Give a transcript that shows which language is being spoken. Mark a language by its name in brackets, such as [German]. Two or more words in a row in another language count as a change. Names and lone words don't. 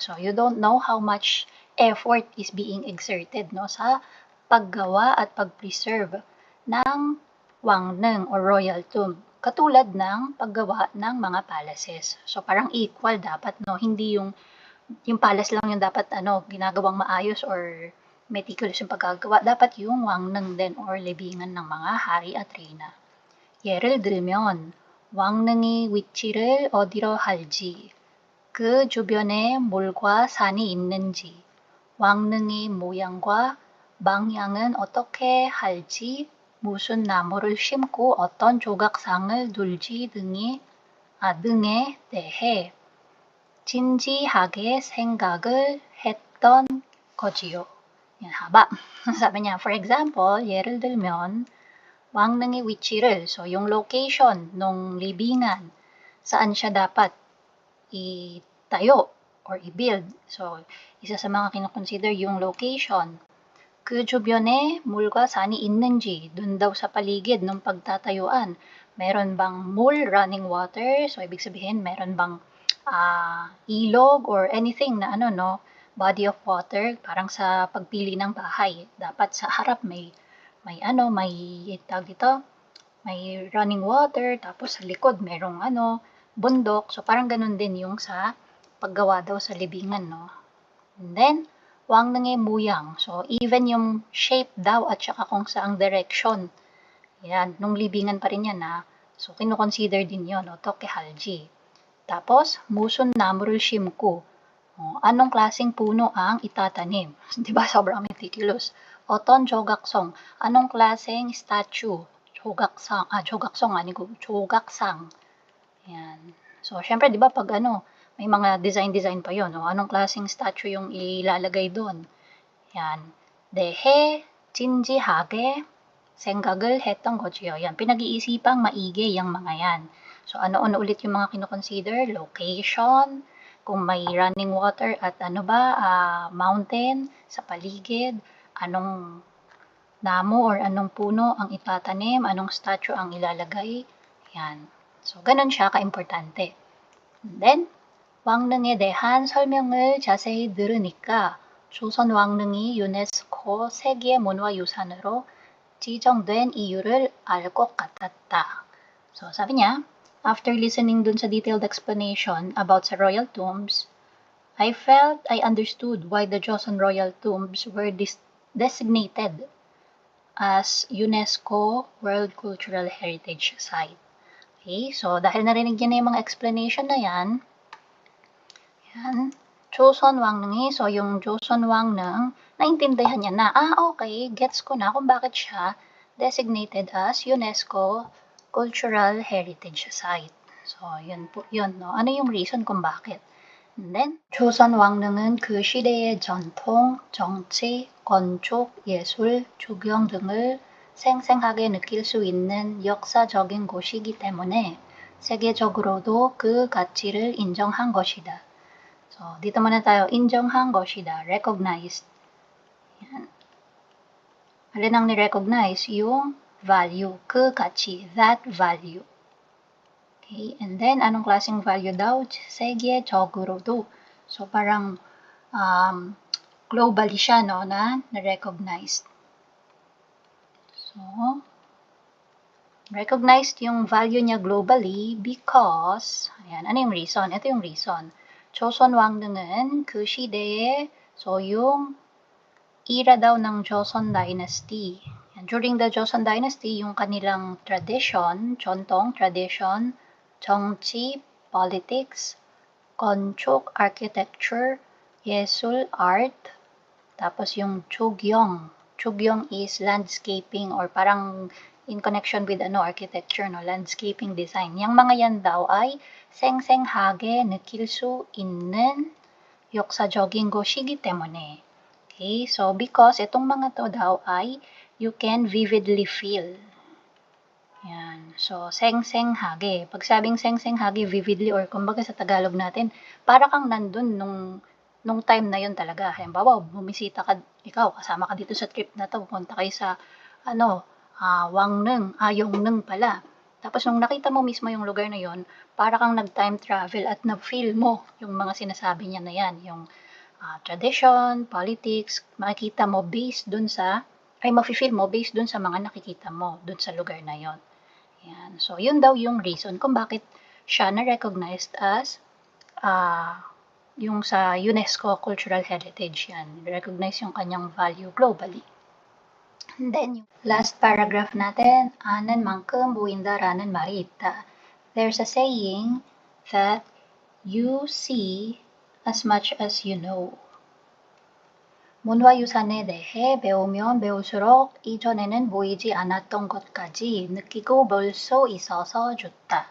[English] So, you don't know how much effort is being exerted, no, [Filipino] sa paggawa at pag-preserve ng 왕릉 or [English] royal tomb. [Filipino] Katulad ng paggawa ng mga palaces. So, parang equal dapat, no? Hindi yung palace lang yung dapat, ginagawang maayos or meticulous yung pagkagawa. Dapat yung 왕릉 din or libingan ng mga hari at reyna. [Korean] 예를 들면, 왕릉이 위치를 어디로 할지, 그 주변에 물과 산이 있는지, 왕릉의 모양과 방향은 어떻게 할지, 무슨 나무를 심고 어떤 조각상을 둘지 등에 대해 진지하게 생각을 했던 거지요. [Filipino] Yan, haba. Sabi niya, [English] for example, [Korean] 예를 들면, 왕릉의 위치를, [Filipino] so yung location nung libingan, saan siya dapat itayo or i-build. So, isa sa mga kinoconsider yung location. [Korean] 그 주변에 물과 산이 있는지, [Filipino] dun daw sa paligid ng pagtatayuan, meron bang mul, [English] running water? [Filipino] So, ibig sabihin, meron bang ilog or anything na [English] body of water, [Filipino] parang sa pagpili ng bahay. Dapat sa harap may tawag dito, may [English] running water, [Filipino] tapos sa likod merong bundok. So, parang ganun din yung sa paggawa daw sa libingan, no? [English] And then, [Korean] 왕릉의 모양. [English] So, even [Filipino] yung shape daw at saka kung saang direction. Yan, nung libingan pa rin yan, ha? So, kinoconsider din yun, tokehalji. Tapos, [Korean] 무슨 나무를 심고. [Filipino] Anong klaseng puno ang itatanim? Diba, sobrang meticulous. [Korean] 어떤 조각성, [Filipino] anong klaseng statue? [Korean] 조각성, 아니고 조각상. [Filipino] Yan. So, syempre, diba, pag may mga design pa yun. Anong klaseng statue yung ilalagay doon? Yan. [Korean] 대해 진지하게 생각을 했던 거지요. [Filipino] Yan, pinag-iisipang maigi yung mga yan. So, ano ulit yung mga kinoconsider? Location, kung may [English] running water [Filipino] at mountain sa paligid, anong damo or anong puno ang itatanim, anong statue ang ilalagay. Yan. So, ganun siya ka-importante. [English] And then, [Korean] 왕릉에 대한 설명을 자세히 들으니까 조선 왕릉이 유네스코 세계문화유산으로 지정된 이유를 알 것 같았다. [English] So, [Filipino] sabi niya, [English] after listening [Filipino] dun sa [English] detailed explanation about sa royal tombs, I felt I understood why the Joseon royal tombs were designated as UNESCO World Cultural Heritage Site. [Filipino] Okay, so dahil narinig niya na yung mga explanation na yan, Joseon Wangneung, so yung Joseon Wangneung, naintindihan niya na, okay, gets ko na kung bakit siya [English] designated as [Filipino] UNESCO Cultural Heritage Site. So, yun po, yun, no? Ano yung reason kung bakit? [English] And then, [Korean] 조선 왕릉은 그 시대의 전통, 정치, 건축, 예술, 조경 등을 생생하게 느낄 수 있는 역사적인 곳이기 때문에 세계적으로도 그 가치를 인정한 것이다. [Filipino] So, dito muna tayo, [Korean] 인정한 것이다, [English] recognized. [Filipino] Yan. Alin ang ni-recognize? Yung value, [Korean] 그 가치, [English] that value. Okay, and then, [Filipino] anong klaseng value daw? [Korean] 세계적으로도. [Filipino] So, parang globally siya, no, na-recognized. [English] So, recognized [Filipino] yung value niya [English] globally because, [Filipino] ayan, ano yung reason? Ito yung reason. [Korean] 조선 왕릉은 그 시대에, [Filipino] so yung era daw ng Joseon Dynasty. [English] And during the Joseon Dynasty, [Filipino] yung kanilang tradition, [Korean] 전통, tradition, 정치, politics, 건축, architecture, 예술, [Filipino] art, tapos yung 조경. [English] 조경 is landscaping or parang in connection with architecture, no, landscaping design. [Filipino] Yang mga yan daw ay [Korean] 생생하게 느낄 수 있는 역사적인 곳이기 때문에. [English] Okay, so because [Filipino] itong mga to daw ay [English] you can vividly feel. [Filipino] Yan. So, 생생하게. Pag sabing 생생하게, vividly, or kumbaga sa Tagalog natin, para kang nandun nung time na yun talaga. Halimbawa, bumisita ka, ikaw, kasama ka dito sa trip na to, pupunta kayo sa, Yongneung pala. Tapos nung nakita mo mismo yung lugar na yon, para kang nag-time travel at na-feel mo yung mga sinasabi niya na yan, yung tradition, politics, makikita mo based dun sa, mafe-feel mo based dun sa mga nakikita mo dun sa lugar na yon. Yan. So, yun daw yung reason kung bakit siya na-recognized as yung sa UNESCO Cultural Heritage yan. Recognize yung kanyang value globally. [English] And then, [Filipino] yung [English] last paragraph [Filipino] natin, [Korean] 아는 만큼 보인다라는 말이 있다. [English] There's a saying that you see as much as you know. [Korean] 문화유산에 대해 배우면 배울수록 이전에는 보이지 않았던 것까지 느끼고 볼 수 있어서 좋다.